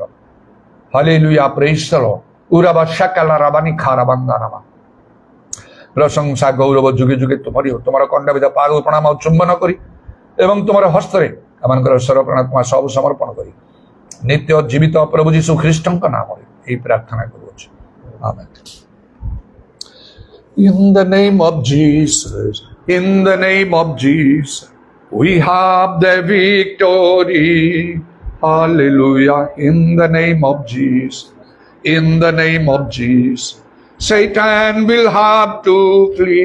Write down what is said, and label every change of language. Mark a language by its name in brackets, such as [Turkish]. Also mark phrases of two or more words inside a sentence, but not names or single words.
[English] ହାଲେଲୁୟା, Praise the Lord. ଉରାବା ଶାକାଲାରାବାନି ଖାରାବାନ୍ଦାନାମା। [Odia] ପ୍ରଶଂସା ଗୌରବ ଯୁଗେ ଯୁଗେ ତୁମରି ହଉ। ତୁମର କଣ୍ଡାବିଧ ପାଦ ପ୍ରଣାମ ଆଉ ଚୁମ୍ବନ କରି ଏବଂ ତୁମର ହସ୍ତରେ ଆମମାନଙ୍କର ସରପ୍ରାଣତ୍ମା ସବୁ ସମର୍ପଣ କରି ନିତ୍ୟ ଜୀବିତ ପ୍ରଭୁ ଯୀଶୁ ଖ୍ରୀଷ୍ଟଙ୍କ ନାମରେ ଏହି ପ୍ରାର୍ଥନା କରୁଅଛୁ। ଆମେନ୍। [English] In the name of Jesus, in the name of Jesus, we have the victory. Hallelujah. In the name of Jesus, in the name of Jesus, Satan will have to flee.